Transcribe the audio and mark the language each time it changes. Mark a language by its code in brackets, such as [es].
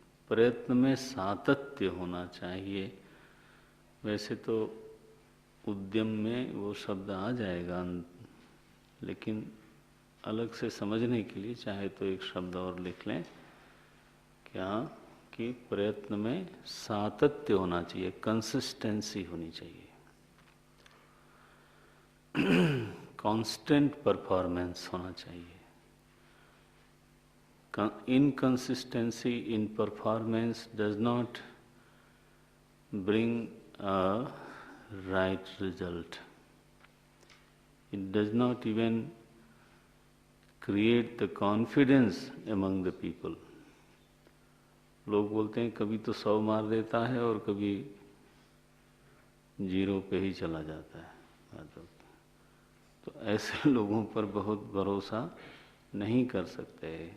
[hi] प्रयत्न में सातत्य होना चाहिए। वैसे तो उद्यम में वो शब्द आ जाएगा, लेकिन अलग से समझने के लिए चाहे तो एक शब्द और लिख लें, क्या कि प्रयत्न में सातत्य होना चाहिए, कंसिस्टेंसी होनी चाहिए। कांस्टेंट परफॉर्मेंस होना चाहिए। [en] Inconsistency in performance does not bring a right result. It does not even create the confidence among the people. [hi] लोग बोलते हैं कभी तो 100 मार देता है और कभी 0 पे ही चला जाता है। तो ऐसे लोगों पर बहुत भरोसा नहीं कर सकते।